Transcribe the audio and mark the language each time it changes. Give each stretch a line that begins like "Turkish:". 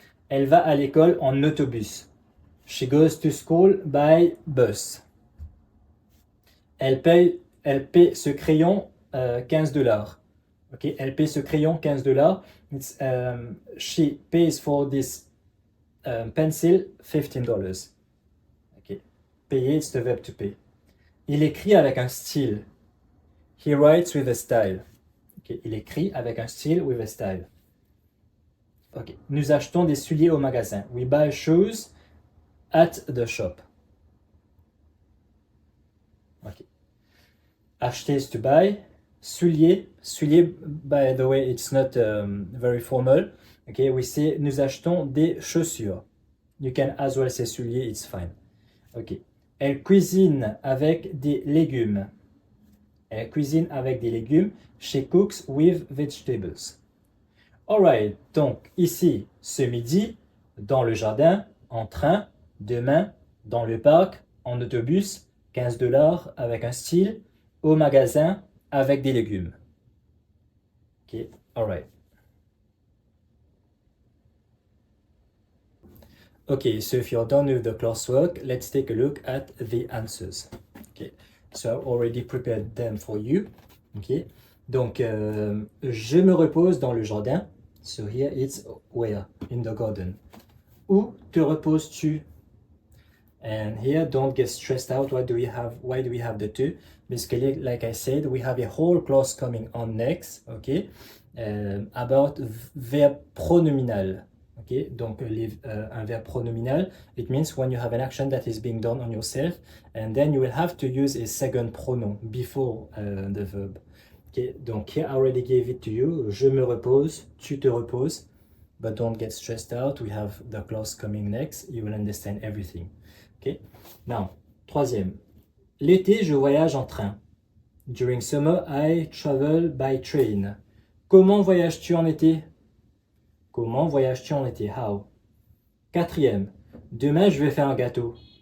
French: Elle va à l'école en autobus.
English: She goes to school by bus.
French: Elle paie ce crayon $15. Okay, elle paie ce crayon $15.
English: It's, she pays for this pencil $15. Okay. Payer, it's the verb to pay.
French: Il écrit avec un style.
English: He writes with a style. Okay.
French: Il écrit avec un style
English: with a style. Okay.
French: Nous achetons des souliers au magasin.
English: We buy shoes at the shop. Okay. Acheter is to buy. Souliers, by the way, it's not very formal. Okay, we say
French: nous achetons des chaussures.
English: You can as well say souliers, it's fine. Okay.
French: Elle cuisine avec des légumes. Elle cuisine avec des légumes.
English: She cooks with vegetables.
French: Alright, donc ici, ce midi, dans le jardin, en train, demain, dans le parc, en autobus, $15 avec un style, au magasin, avec des légumes.
English: Ok, alright. Okay, so if you're done with the classwork, let's take a look at the answers. Okay, so I've already prepared them for you.
French: Okay, donc je me repose dans le jardin.
English: So here it's where? In the garden.
French: Où te reposes-tu?
English: And here, don't get stressed out. Why do we have the two? Basically, like I said, we have a whole class coming on next, okay, about verb pronominal. Okay, donc
French: un verbe pronominal,
English: it means when you have an action that is being done on yourself, and then you will have to use a second pronoun before the verb. Okay, donc here I already gave it to you.
French: Je me repose, tu te reposes,
English: but don't get stressed out. We have the class coming next. You will understand everything. Okay, now, troisième.
French: L'été, je voyage en train.
English: During summer, I travel by train.
French: Comment voyages-tu en été? Comment voyages-tu en été?
English: How?
French: Quatrième. Demain, je vais faire un gâteau.